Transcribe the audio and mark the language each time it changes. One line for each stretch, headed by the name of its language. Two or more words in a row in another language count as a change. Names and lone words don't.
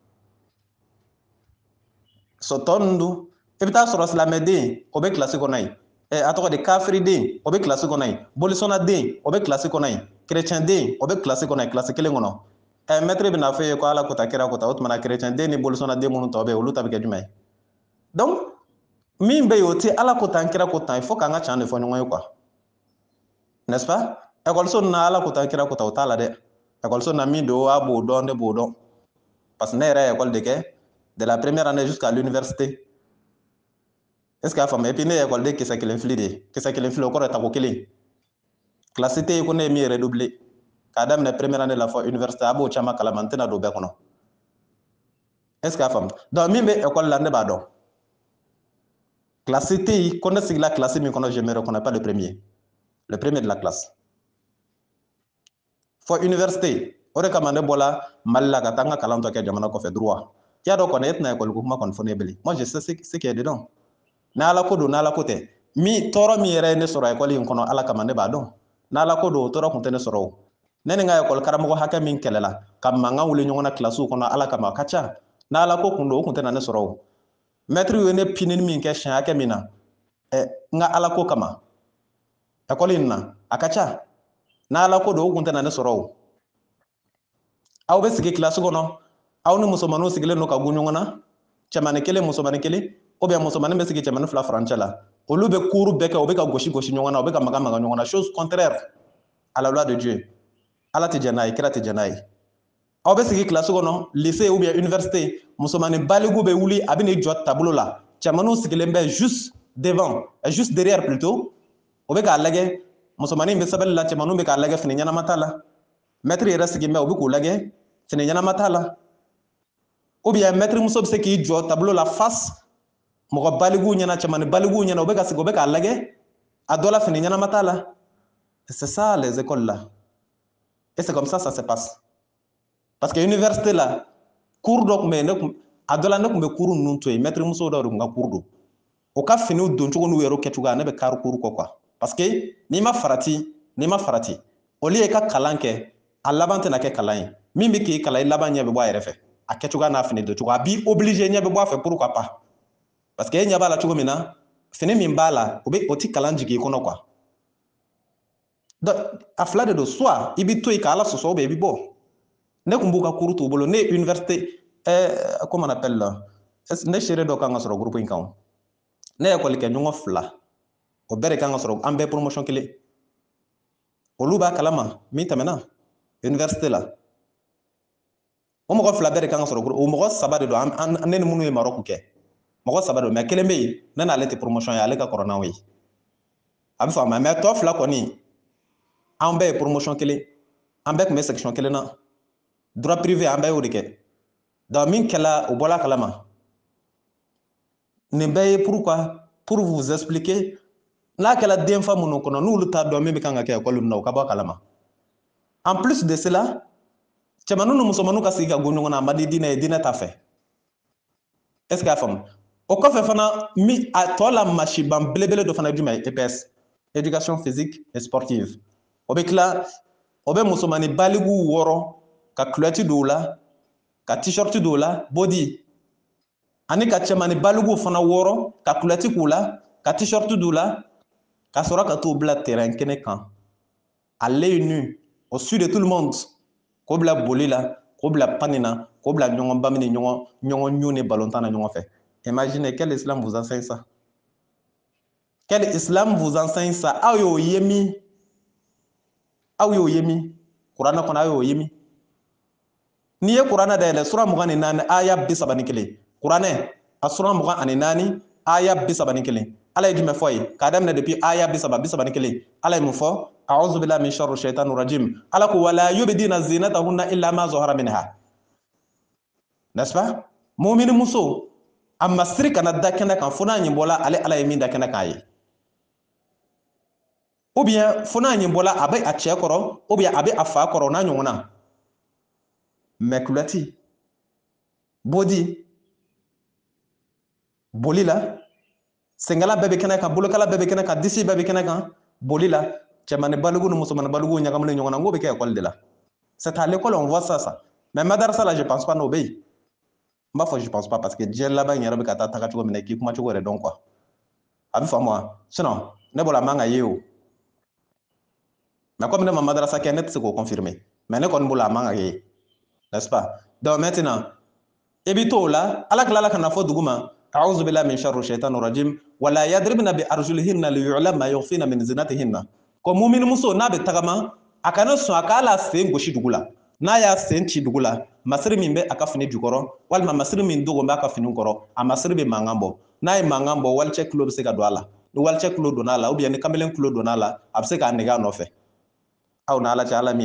Bambara: tɔ ninnu dun i bɛ taa sɔrɔ silamɛden o bɛ kilasi kɔnɔ yen a tɔgɔ di kafiriden o bɛ kilasi kɔnɔ yen bolisɔnnaden o bɛ kilasi kɔnɔ yen kerecɛnden o bɛ kilasi kɔnɔ yen kilasi kelen kɔnɔ mɛtiri bɛna fɔ e ye ko ala ko tan kira ko tan o tuma na kerecɛnden ni bolisɔnnaden minnu tɔ bɛ yen olu ta bɛ kɛ jumɛn ye donc min bɛ yen o tɛ ala ko tan kira ko tan il faut k'an ka can de fɔ ɲɔgɔn ye
French: quoi n'est-ce pas
Bambara: ekɔliso ninnu na ala ko tan kira ko tan o t'a la dɛ ekɔliso na min don a b'o dɔn ne b'o dɔn parce que ne yɛrɛ ye ekɔli de kɛ
French: de la première année jusqu'à l'université est-ce que
Bambara: a faamu
French: et puis
Bambara: ne ye ekɔliden kisɛ kelen fili de ye kisɛ kelen fili o kɔrɔ ye tako kelen kilasi tɛ yen ko ne ye min redoublé k'a daminɛ
French: première année
Bambara: la fɔ université a b'o caman kalama n tɛna don bɛɛ kɔnɔ
French: est-ce que
Bambara: a faamu donc min bɛ ekɔli la ne b'a dɔn kilasi tɛ yen ko ne sigila kilasi min kɔnɔ
French: je me reconnais pas le premier de la classe
Bambara: fɔ université o de kama ne bɔla mali la ka taa n ka kalan tɔ kɛ jamana kɔfɛ droit i y'a dɔn kɔni e tɛna ekɔli ko kuma kɔni fɔ ne ye bilen
French: moi je sais ce qui est dedans
Bambara: ni ala ko don ni ala ko tɛ mi tɔɔrɔ min yɛrɛ ne sɔrɔ ekɔli in kɔnɔ ala kama ne b'a dɔn n'ala ko don o tɔɔrɔ kun tɛ ne sɔrɔ o ne ni n ka ekɔli karamɔgɔ hakɛ min kɛlɛla ka mankan wuli ɲɔgɔn na kilasiw kɔnɔ ala kama a ka ca n'ala ko kun don o kun tɛ na ne sɔrɔ o mɛtiri ye ne pinini min kɛ siɲɛ hakɛ min na n ka ala ko kama ekɔli in na a ka ca n'ala ko don o kun tɛ na ne sɔrɔ o aw bɛ sigi kilasi kɔnɔ aw ni musomaninw sigilen don ka gun ɲɔgɔn na cɛmanin kelen musomanin kelen musomanin bɛ sigi cɛmanin fila farancɛ la olu bɛ cours bɛɛ kɛ u bɛ ka gosi ɲɔgɔn na u bɛ ka maga ɲɔgɔn na
French: chose contraire à la loi de Dieu
Bambara: ala tɛ jɛn n'a ye kira tɛ jɛn n'a ye aw bɛ sigi kilasi kɔnɔ
French: lycée ou bien université
Bambara: musomanin baligu bɛ wuli a bɛ n'i jɔ tableau la cɛmaninw sigilen bɛ
French: juste devant juste derrière plutôt
Bambara: u bɛ k'a lajɛ musomanin bɛ sɛbɛnni la cɛmaninw bɛ k'a lajɛ fini ɲɛnama t'a la maître yɛrɛ sigilen bɛ u bɛ k'u lajɛ fini ɲɛnama t'a la
French: ou bien
Bambara: maître muso bɛ se k'i jɔ tableau la face mɔgɔ baliguw ɲɛna cɛmanin baliguw ɲɛna u bɛ ka sigi u bɛ k'a lajɛ a dɔ la fini ɲɛnama t'a la
French: c'est ça les écoles là et c'est comme ça se passe parce que université
Bambara: la cours dɔ tun bɛ yen a dɔ la ne tun bɛ cours ninnu to yen maître muso dɔ de tun ka cours don o ka finiw don cogo n'u yɛrɛ kɛcogoya ne bɛ kari cours kɔ
French: quoi parce que
Bambara: n'i ma farati olu ye ka kalan kɛ a laban tɛna kɛ kalan ye min bɛ k'i kalan i laban ɲɛ bɛ bɔ a yɛrɛ fɛ a kɛcogoya n'a fini don cogo a b'i obligé ɲɛ bɛ bɔ a fɛ
French: pourquoi pas parce que
Bambara: e ɲɛ b'a la cogo min na fini min b'a la o tɛ kalan jigin i kɔnɔ quoi donc a fila de don soit i bɛ to yen k'ala sɔsɔ
French: ou bien
Bambara: i bɛ bɔ ne tun b'u ka cours t'u bolo ne ye
French: université comment on appelle là
Bambara: ne seere dɔ kan ka sɔrɔ groupe in kan ne ye ekɔli kɛ ɲɔgɔn fila o bɛɛ de kan ka sɔrɔ an bɛɛ promotion kelen olu b'a kalama min tɛmɛna université la o mɔgɔ fila bɛɛ de kan ka sɔrɔ o mɔgɔ saba de don ne ni minnu ye Maroc kɛ mɔgɔ saba don mais kelen bɛ yen ne n'ale tɛ promotion ye ale ka kɔrɔ n'anw ye a bɛ faamuya mais tɔ fila kɔni an bɛɛ ye promotion kelen an bɛɛ tun bɛ section kelen na droit privé an bɛɛ y'o de kɛ donc min kɛla o bɔla kalama nin bɛɛ ye
French: pourquoi pour vous expliquer
Bambara: n'a kɛla denfa minnu kɔnɔ n'olu t'a dɔn min bɛ kan ka kɛ ekɔli min na o ka bɔ a kalama
French: en plus de cela
Bambara: cɛmaninw ni musomaninw ka sigi ka gun ɲɔgɔn na a ma di diinɛ ye diinɛ t'a fɛ
French: est ce que
Bambara: y'a faamu o kɔfɛ fana a tɔ la masiban belebele dɔ fana ye jumɛn ye
French: EPS éducation physique et sportive
Bambara: o bɛ tila o bɛ musomanin baliguw wɔɔrɔ ka culotte don u la ka t-shirt don u la body ani ka cɛmanin baliguw fana wɔɔrɔ ka culotte k'u la ka t-shirt don u la ka sɔrɔ ka t'u bila terrain kɛnɛ kan
French: à l'œil nu au su de tout le monde
Bambara: k'o bila boli la k'o bila pani na k'o bila ɲɔgɔn bami ni ɲɔgɔn ɲu ni balontan na ɲɔgɔn fɛ
French: imaginez quel islam vous enseigne ça quel islam vous enseigne ça
Bambara: aw y'o ye min kuranɛ kɔnɔ aw y'o ye min n'i ye kuranɛ dayɛlɛ sura 24 aya 31 kuranɛ a sura 24 aya 31 ala ye jumɛn fɔ ye k'a daminɛ depuis aya 31 ala ye mun fɔ
Arabic: أعوذ بالله من شر الشيطان الرجيم
Bambara: ala ko
Arabic: ولا يبدين زينتهن إلا ما ظهر منها
French: n'est-ce pas
Bambara: mu'mini muso a ma siri kana da kɛnɛ kan fo n'a ɲɛ bɔla ale ala ye min da kɛnɛ kan ye
French: ou bien
Bambara: fo n'a ɲɛ bɔla a bɛ a cɛ kɔrɔ
French: ou bien
Bambara: a bɛ a fa kɔrɔ n'a ɲɔgɔn na mais culotte body boli la sengala bɛɛ bɛ kɛnɛ kan bolokala bɛɛ bɛ kɛnɛ kan disi bɛɛ bɛ kɛnɛ kan boli la cɛmanin baligu ni musomanin baligu ɲagaminen ɲɔgɔn na n k'o bɛ kɛ ekɔli de la
French: c'est à l'école on voit ça
Bambara: mais madarasa la
French: je pense pas
Bambara: n'o bɛ yen n b'a fɔ
French: je pense pas
Bambara: parce que diɲɛ laban in yɛrɛ bɛ ka taa taga cogo min na i k'i kuma cogo yɛrɛ dɔn quoi a bɛ faamu wa sinon ne bolo a man ka ye o
French: mais comme
Bambara: ne ma madarasa kɛ ne tɛ se k'o confirmer mais ne kɔni bolo a man ka ye
French: n'est-ce pas donc maintenant
Bambara: i bɛ to o la ala tilala ka na fɔ dugu ma
Arabic: أعوذ بالله من شر الشيطان الرجيم ولا يضربن بأرجلهن ليعلم ما يخفين من زينتهن
Bambara: ko mumini muso n'a bɛ tagama a kana sɔn a k'a la sen gosi dugu la n'a y'a sen ci dugu la masiri min bɛ a ka fini jukɔrɔ walima masiri min dogo b'a ka fini kɔrɔ a masiri bɛ mankan bɔ n'a ye mankan bɔ walicɛ tulo bɛ se ka don a la ni walicɛ tulo donna a la
French: ou bien
Bambara: ni kamalen tulo donna a la a bɛ se k'a nege a nɔfɛ aw ni ala cɛ ala min ye